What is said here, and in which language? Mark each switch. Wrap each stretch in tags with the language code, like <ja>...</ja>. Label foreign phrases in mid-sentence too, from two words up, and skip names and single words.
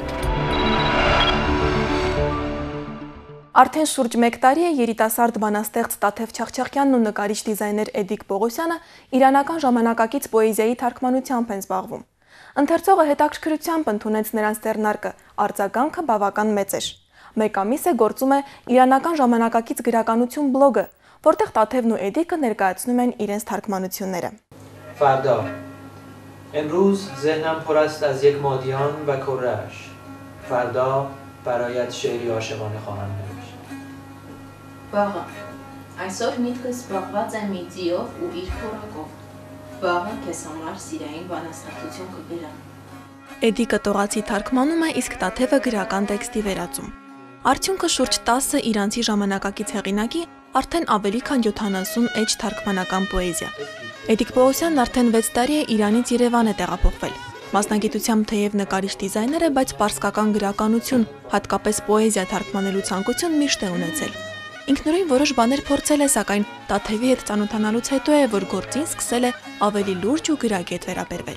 <hy>Արդեն շուրջ 1 տարի է երիտասարդ բանաստեղծ Տաթև Չախչախյանն ու նկարիչ դիզայներ Էդիկ Պողոսյանը իրանական ժամանակակից պոեզիայի թարգմանությամբ են զբաղվում։ Ընթերցողը հետաքրքրությամբ ընդունեց նրանց ձեռնարկը, արձագանքը բավական մեծ էր։ 1 ամիս է գործում է իրանական ժամանակակից գրականություն բլոգը, որտեղ Տաթևն ու Էդիկը ներկայացնում են իրենց թարգմանությունները։</hy> <fa>فردا امروز ذهنم پر است از یک مادیان و کره‌اش. فردا برایت شعری عاشقانه خواهم نوشت.</fa> <hy>Վաղը այսօր միտքս զբաղված է մի ձիով ու իր փորակով։ Վաղը քեզ համար սիրային բանաստեղծություն կգրեմ։ Էդիկը տողացի թարգմանում է, իսկ Տաթևը գրական տեքստի վերածում։ Արդյունքը շուրջ 10 իրանցի ժամանակակից հեղինակի արդեն ավելի քան 70 էջ թարգմանական պոեզիա։ Էդիկ Պողոսյանն արդեն 6 տարի է Իրանից Երևան է տեղափոխվել։ Մասնագիտությամբ թեև նկարիչ դիզայներ է, բայց պարսկական գրականություն, հատկապես պոեզիա թարգմանելու ցանկություն միշտ է ունեցել։ Ինքնուրույն որոշ բաներ փորձել է, սակայն Տաթևի հետ ծանոթանալուց հետո է, որ գործին սկսել է ավելի լուրջ ու գրագետ վերաբերվել։</hy>